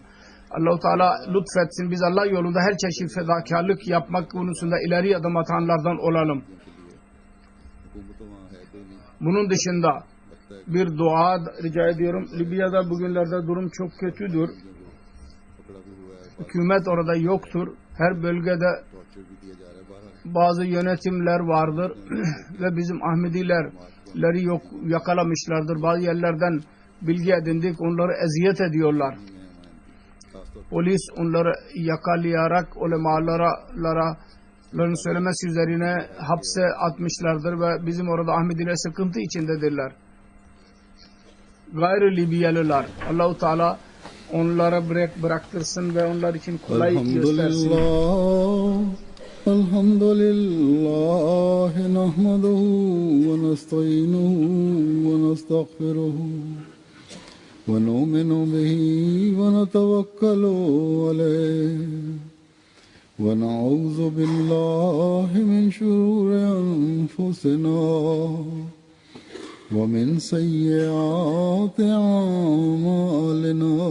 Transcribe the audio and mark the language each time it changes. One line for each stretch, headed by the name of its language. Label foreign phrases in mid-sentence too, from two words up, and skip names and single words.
Turkish: Allah-u Teala lütfetsin. Biz Allah yolunda her çeşit fedakarlık yapmak konusunda ileri adım atanlardan olalım. Bunun dışında bir dua rica ediyorum. Libya'da bugünlerde durum çok kötüdür. hükümet orada yoktur. Her bölgede
Hindi: टॉर्चर भी दिया जा रहा है बारह
Turkish: bazı yönetimler vardır ve bizim Ahmedilerleri yok, yakalamışlardır. Bazı yerlerden bilgi edindik, onları eziyet ediyorlar.
Hindi: खासतौर
Turkish: Polis onları yakalayarak ulemaların söylemesi üzerine hapse atmışlardır ve bizim orada Ahmediler sıkıntı içindedirler. Gayrı Libyalılar, Allah-u Teala onlara bıraktırsın ve onlar için kolay göstersin.
Arabic: الحمد لله نحمده ونستعينه ونستغفره ونؤمن به ونتوكل عليه ونعوذ بالله من شرور أنفسنا ومن سيئات أعمالنا